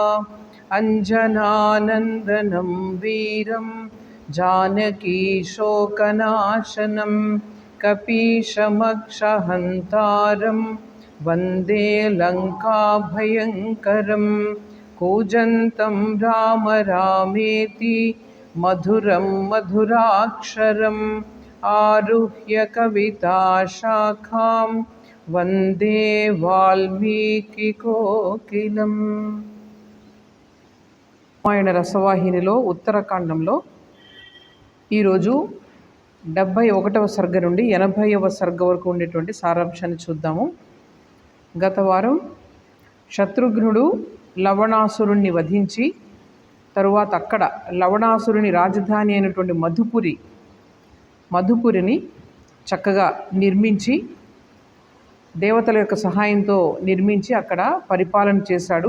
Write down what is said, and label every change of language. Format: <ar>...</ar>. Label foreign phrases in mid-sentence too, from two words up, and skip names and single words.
<sa>अञ्जनानन्दनं वीरं जानकीशोकनाशनं कपीशमक्षहन्तारं वन्दे लङ्काभयङ्करं। कूजन्तं राम रामेति मधुरं मधुराक्षरम् आरुह्य कविताशाखां वन्दे వాల్మీకికోకిలం.</sa> <te>రామాయణ రసవాహినిలో ఉత్తరకాండంలో ఈరోజు 71వ సర్గ నుండి 80వ సర్గ వరకు ఉండేటువంటి సారాంశాన్ని చూద్దాము. గత వారం శత్రుఘ్నుడు లవణాసురుణ్ణి వధించి తరువాత అక్కడ లవణాసురుని రాజధాని అయినటువంటి మధుపురిని చక్కగా నిర్మించి దేవతల యొక్క సహాయంతో నిర్మించి అక్కడ పరిపాలన చేశాడు.</te>